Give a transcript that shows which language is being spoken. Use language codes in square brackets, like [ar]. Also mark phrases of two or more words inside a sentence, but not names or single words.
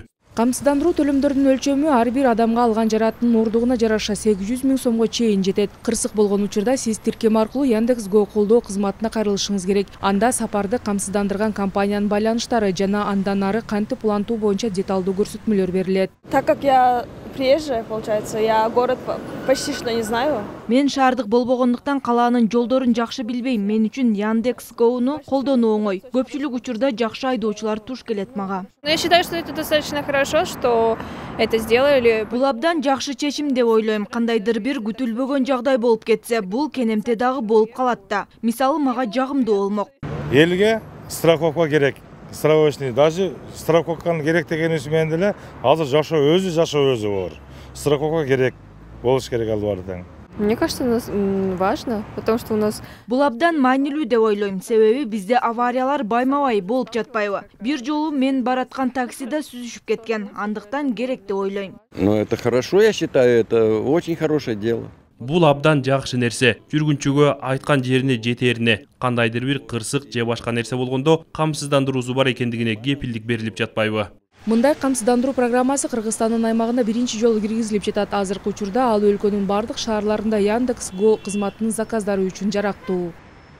[ky] Камсыздандыруу төлөмдөрдүн өлчөмү ар бир адамга алган жараттын ордугуна жараша 800 000 сомго чейин жетет. Кырсык болгон учурда сиз тиркем аркылуу Яндекс.Го колдоо кызматына кайрылышыңыз керек. Анда сапарды камсыздандырган компаниянын байланыштары жана андан ары кантип улантуу боюнча деталдуу көрсөтмөлөр берилет. [ru] Так как я приезжая, получается, я город почти что не знаю. [ky] Мен шаардык болбогондуктан калаанын жолдорун жакшы билбейм. Мен үчүн Яндекс.Го'ну колдонуу оңой. Көпчүлүк учурда жакшы айдоочулар туш келет мага. [ru] Но я считаю, что это достаточно хорошо, что это сделали. [ky] Бул абдан жакшы чечим деп ойлойм. Кандайдыр бир күтүлбөгөн жагдай болуп кетсе, бул кенемте дагы болуп калат да. Мисалы мага жагымдуу болмок. Элге страховка керек. [ru] Страховочный, даже [ky] страховканы керек дегенибиз менен деле азыр жашоо өзү бар. Страховка керек, болуш керек албарда. [ru] Мне кажется, у нас важно, потому что у нас... [ky] Бул абдан маанилүү деп ойлойм, себеби бизде авариялар байма-бай болуп жатпайбы. Бир жолу мен бараткан таксида сүзүшүп кеткен, андыктан керек деп ойлойм. [ru] Но это хорошо, я считаю, это очень хорошее дело. [ky] Бул абдан жакшы нерсе. Жүргүнчүгө айткан жерине жетерине, кандайдыр бир кырсык же башка нерсе болгондо камсыздандыруусу бар экендигине кепилдик берилип жатпайбы? Мындай камсыздандыруу программасы Кыргызстандын аймагына биринчи жолу киргизилип жатат. Азыркы учурда ал өлкөнүн бардык шаарларында Яндекс.Го кызматынын заказдары үчүн жарактуу.